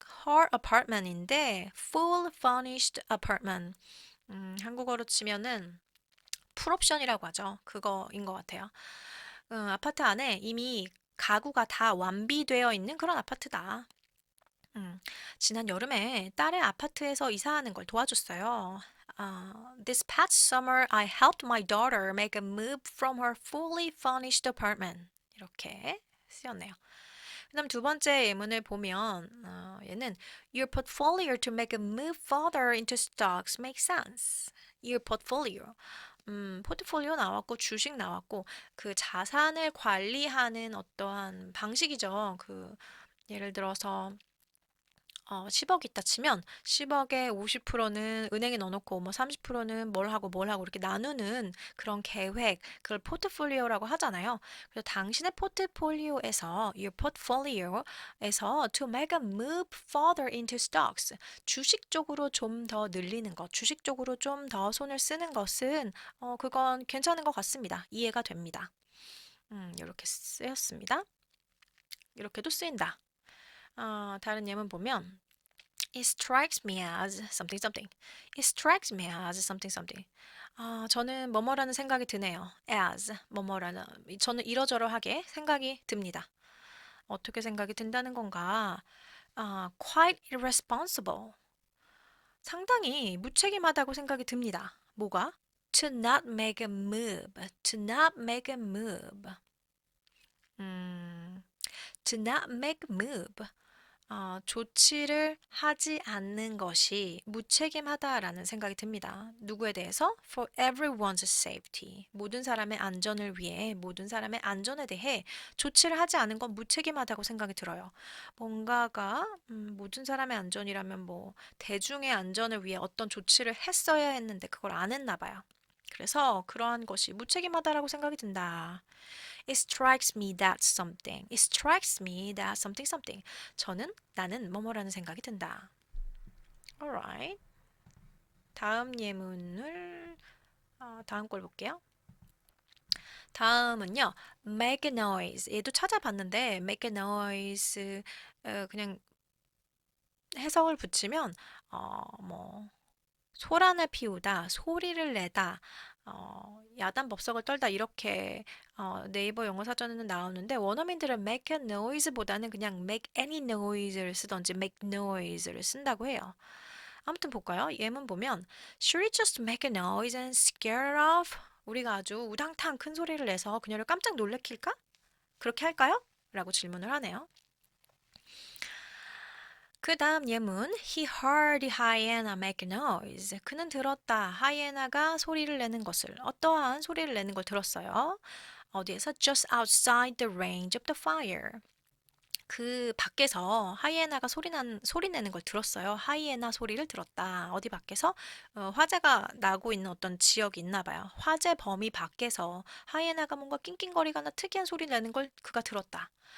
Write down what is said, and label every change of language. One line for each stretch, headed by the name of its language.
English: Her apartment인데 full furnished apartment.
Korean: 한국어로 치면은 풀옵션이라고 하죠. 그거인 것 같아요. 아파트 안에 이미 가구가 다 완비되어 있는 그런 아파트다. 지난 여름에 딸의 아파트에서 이사하는 걸 도와줬어요.
English: This past summer, I helped my daughter make a move from her fully furnished apartment.
Korean: 이렇게 쓰였네요. 그다음 두 번째 예문을 보면 얘는
English: Your portfolio to make a move further into stocks makes sense. Your portfolio.
Korean: 포트폴리오 나왔고 주식 나왔고 그 자산을 관리하는 어떠한 방식이죠. 그 예를 들어서 10억 있다 치면 10억에 50%는 은행에 넣어놓고 뭐 30%는 뭘 하고 이렇게 나누는 그런 계획, 그걸 포트폴리오라고 하잖아요. 그래서 당신의 포트폴리오에서 your portfolio에서
English: to make a move further into stocks
Korean: 주식 쪽으로 좀 더 늘리는 것, 주식 쪽으로 좀 더 손을 쓰는 것은 그건 괜찮은 것 같습니다. 이해가 됩니다. 이렇게 쓰였습니다. 이렇게도 쓰인다. 다른 예문 보면
English: It strikes me as something something. It strikes me as something something.
Korean: 저는 뭐뭐라는 생각이 드네요. as 뭐뭐라는 저는 이러저러하게 생각이 듭니다. 어떻게 생각이 든다는 건가?
English: quite irresponsible.
Korean: 상당히 무책임하다고 생각이 듭니다. 뭐가?
English: To not make a move. To not make a move. To not make a move.
Korean: 조치를 하지 않는 것이 무책임하다라는 생각이 듭니다. 누구에 대해서?
English: For everyone's safety.
Korean: 모든 사람의 안전을 위해, 모든 사람의 안전에 대해 조치를 하지 않은 건 무책임하다고 생각이 들어요. 뭔가가 모든 사람의 안전이라면 뭐 대중의 안전을 위해 어떤 조치를 했어야 했는데 그걸 안 했나 봐요. 그래서 그러한 것이 무책임하다라고 생각이 든다.
English: It strikes me that something. It strikes me that something something.
Korean: 나는 뭐뭐라는 생각이 든다.
English: Alright.
Korean: 다음 예문을 다음 걸 볼게요. 다음은요.
English: make a noise.
Korean: 얘도 찾아봤는데 make a noise 그냥 해석을 붙이면 뭐 소란을 피우다, 소리를 내다, 야단법석을 떨다 이렇게 네이버 영어 사전에는 나오는데 원어민들은 make a noise보다는 그냥
English: make any noise
Korean: 를 쓰던지 make noise를 쓴다고 해요. 아무튼 볼까요? 예문 보면
English: Should we just make a noise and scare her off?
Korean: 우리가 아주 우당탕 큰 소리를 내서 그녀를 깜짝 놀래킬까? 그렇게 할까요? 라고 질문을 하네요. 그 다음 예문
English: He heard the hyena make a noise.
Korean: 그는 들었다. 하이에나가 소리를 내는 것을 어떠한 소리를 내는 걸 들었어요. 어디에서?
English: Just outside the range of the fire.
Korean: 그 밖에서 하이에나가 소리 내는 걸 들었어요. 하이에나 소리를 들었다. 어디 밖에서? 화재가 나고 있는 어떤 지역이 있나 봐요. 화재 범위 밖에서 하이에나가 뭔가 낑낑거리거나 특이한 소리 내는 걸 그가 들었다.